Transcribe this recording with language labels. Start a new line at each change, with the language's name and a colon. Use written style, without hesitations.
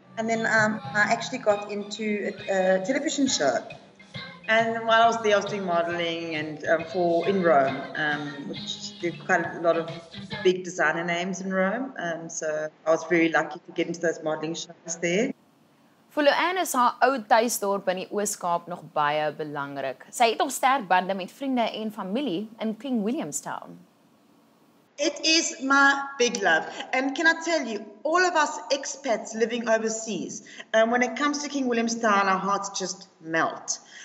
English: And then I actually got into a television show. And while I was there, I was doing modeling and in Rome, which there are quite a lot of big designer names in Rome. So I was very lucky to get into those modeling shows there.
Afrikaans: Vir Luanne is haar ou tuisdorp in die Oos-Kaap nog baie belangrik. Sy het nog sterk bande met vriende en familie in King Williamstown.
English: It is my big love. And can I tell you, all of us expats living overseas, when it comes to King Williamstown, our hearts just melt.